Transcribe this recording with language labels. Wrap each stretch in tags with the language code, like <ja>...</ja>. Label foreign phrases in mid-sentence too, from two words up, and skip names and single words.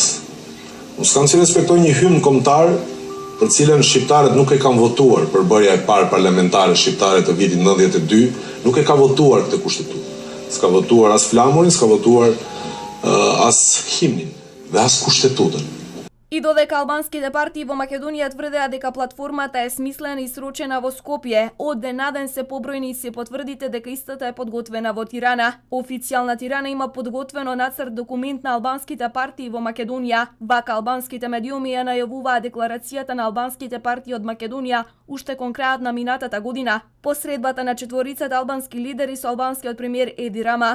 <sq>Unë s'kam që respektoj një hymn kombëtar për cilën shqiptarët nuk e kanë votuar për bërja e parë parlamentare shqiptare të vitit 92, nuk e ka votuar këtë kushtetutë. S'ka votuar as flamurin, s'ka votuar as himnin dhe as kushtetutën.</sq> <mk>И додека албанските партии во Македонија тврдеа дека платформата е смислена и срочена во Скопје, од ден на ден се побројни и се потврдите дека истата е подготвена во Тирана. Официјална Тирана има подготвено нацрт документ на албанските партии во Македонија. Вака албанските медиуми ја најавуваа декларацијата на албанските партии од Македонија уште кон крајот на минатата година, по средбата на четворицата албански лидери со албанскиот премиер Еди Рама.</mk>